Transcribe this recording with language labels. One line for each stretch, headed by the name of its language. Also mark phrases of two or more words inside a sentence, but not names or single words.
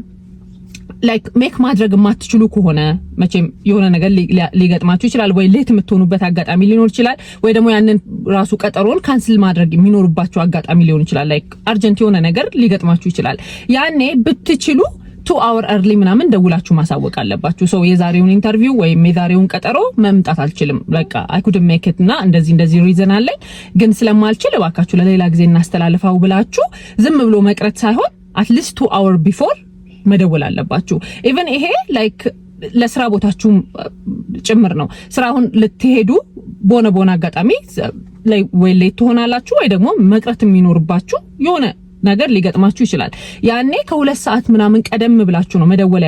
English: like make
Amharic: ማድረግ የማትችሉ ከሆነ መቼም የሆነ ነገር ሊገጥማችሁ ይችላል ወይ ሌት የምትሆኑበት አጋጣሚ ሊኖር ይችላል ወይ ደግሞ ያንን ራሱ ቀጠሮን ካንስል ማድረግ የሚኖርባችሁ አጋጣሚ ሊሆን ይችላል ላይክ አርጀንት የሆነ ነገር ሊገጥማችሁ ይችላል። ያኔ ብትችሉ
English: 2 hour early
Amharic: ምናምን ደውላችሁ ማሳወቅ አለባችሁ። ሰው የዛሬውን ኢንተርቪው ወይም የዛሬውን ቀጠሮ መምጣት አልችልም በቃ
English: I couldn't make it
Amharic: እና እንደዚህ ሪዝን አለኝ ግን ስለማልችል እባካችሁ ለሌላ ጊዜ እናስተላልፋው ብላችሁ ዝም ብሎ መቅረት ሳይሆን
English: at least 2 hour before
Amharic: መደወል አለባችሁ። ኢቭን ይሄ ላይክ ለስራ ቦታችሁ ጭምር ነው። ስራውን ልትሄዱ ቦነ አጋጣሚ ላይ ወይ ሌት ትሆናላችሁ ወይ ደግሞ መቅረት የሚኖርባችሁ የሆነ ነገር ሊገጥማችሁ ይችላል። ያኔ ከ2 ሰዓት ምናምን ቀደም ብላችሁ ነው መደወል